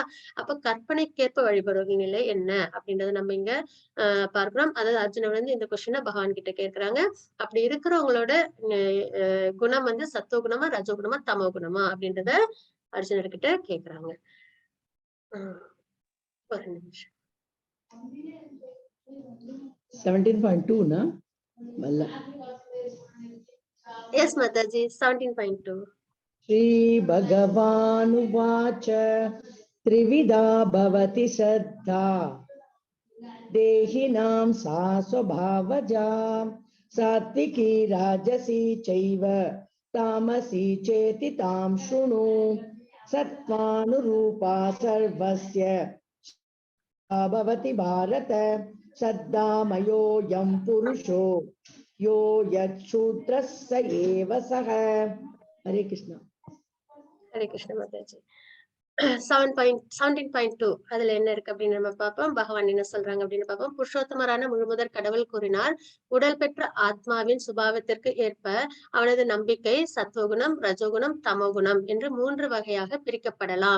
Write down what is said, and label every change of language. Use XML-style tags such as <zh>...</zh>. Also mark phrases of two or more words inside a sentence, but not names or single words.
<ta>அப்ப கற்பனைக்கேற்ப வழிபடுவர்கள் நிலை என்ன அப்படின்றத நம்ம இங்க பார்க்கிறோம். அதாவது அர்ஜுனன் வந்து இந்த கொஸ்டினை பகவான் கிட்ட கேட்கிறாங்க. அப்படி இருக்கிறவங்களோட குணம் வந்து சத்துவ குணமா, ரஜோ குணமா, தமோ குணமா அப்படின்றத அர்ஜுனர்கிட்ட கேக்குறாங்க. ஒரு நிமிஷம். 17.2 na Malla.</ta> <en>Yes Mataji, 17.2.</en> <sa>श्रीभगवानुवाच त्रिविधा भवति श्रद्धा देहिनां सा स्वभावजा सात्विकी राजसी चैव तामसी चेति तां शृणु सत्त्वानुरूपा सर्वस्य भवति भारत श्रद्धामयोऽयं पुरुषो यो यच्छूद्रः स एव सः। हरे कृष्ण। हरे कृष्ण</sa> <ta>மாதாஜி. 17.2 அதுல என்ன இருக்கு அப்படின்னு நம்ம பார்ப்போம். பகவான் என்ன சொல்றாங்க அப்படின்னு பார்ப்போம். புருஷோத்தமரான முழுமுதற் கடவுள் கூறினார், உடல் பெற்ற ஆத்மாவின் சுபாவத்திற்கு ஏற்ப அவனது நம்பிக்கை சத்துவகுணம், ரஜோகுணம், தமோகுணம் என்று 3 வகையாக பிரிக்கப்படலாம்.</ta>